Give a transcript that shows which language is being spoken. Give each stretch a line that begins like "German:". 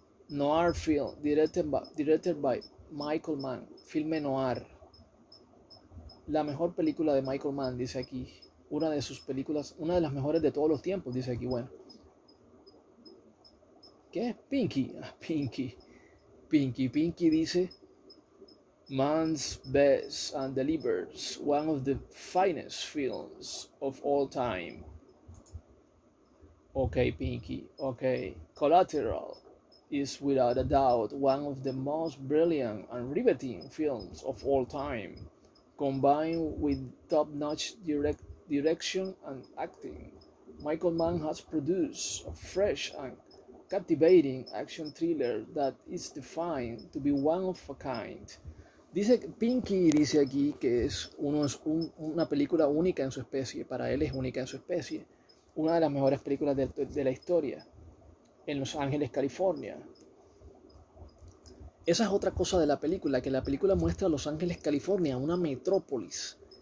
English: Noir film, directed by Michael Mann.
Spanish: Filme noir. La mejor película de Michael Mann, dice aquí. Una de sus películas, una de las mejores de todos los tiempos, dice aquí. Bueno. ¿Qué? Pinky.
English: Pinky dice: Mann's best and delivers one of the finest films of all time. Okay, Pinky. Okay. Collateral is without a doubt one of the most brilliant and riveting films of all time, combined with top-notch direction and acting. Michael Mann has produced a fresh and captivating action thriller that is defined to be one of a kind.
Spanish: Dice Pinky, dice aquí que es una película única en su especie. Para él es única en su especie. Una de las mejores películas de la historia. En Los Ángeles, California. Esa es otra cosa de la película, que la película muestra Los Ángeles, California, una metrópolis.